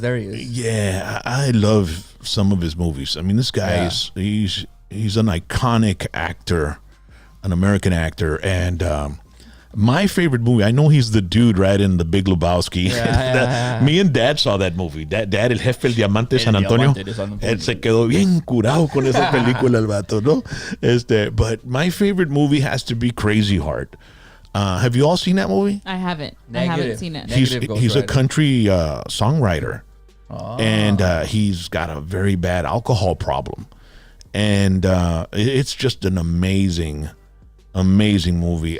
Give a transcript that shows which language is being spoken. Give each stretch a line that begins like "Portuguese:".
English: There he is. Yeah, I love some of his movies. I mean, this guy he's an iconic actor, an American actor, and my favorite movie. I know he's the dude right in The Big Lebowski. Me and Dad saw that movie.
Spanish: Dad, El Jefe, El Diamante de San Antonio. Él se quedó bien curado con esa película, el vato, ¿no?
English: But my favorite movie has to be Crazy Heart. Have you all seen that movie? I haven't. Negative. I haven't seen it. He's a country songwriter, and he's got a very bad alcohol problem, and it's just an amazing movie.